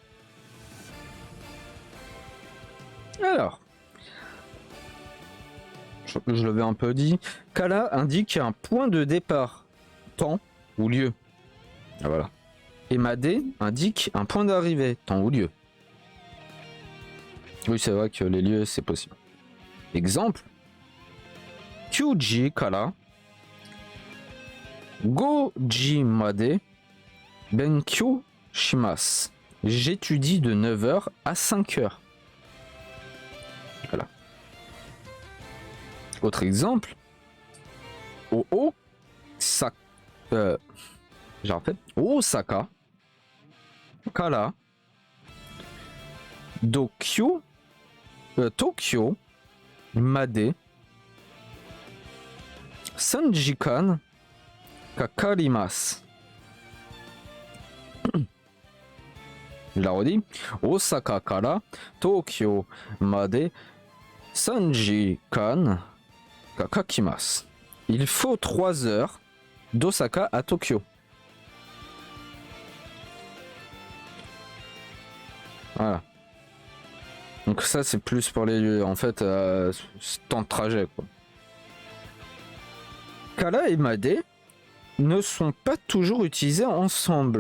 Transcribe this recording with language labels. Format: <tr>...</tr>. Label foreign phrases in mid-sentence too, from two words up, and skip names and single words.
<fr>Alors, je l'avais un peu dit, Kara indique un point de départ, temps ou lieu. Ah, voilà. Et Made indique un point d'arrivée, temps ou lieu. Oui, c'est vrai que les lieux, c'est possible. Exemple.</fr> <ja>九時から五時まで勉強します.</ja> <fr>J'étudie de 9h à 5h. Voilà. Autre exemple. Oh Sak j'ai refait.</fr> <ja>大阪からドキョ東京まで三時間かかります.</ja> <fr>Je la redis.</fr> <ja>大阪から東京まで三時間かかきます.</ja> <fr>Il faut 3 heures d'Osaka à Tokyo. Voilà. Donc ça c'est plus pour les lieux, en fait, temps de trajet quoi. Kala et Made ne sont pas toujours utilisés ensemble.</fr>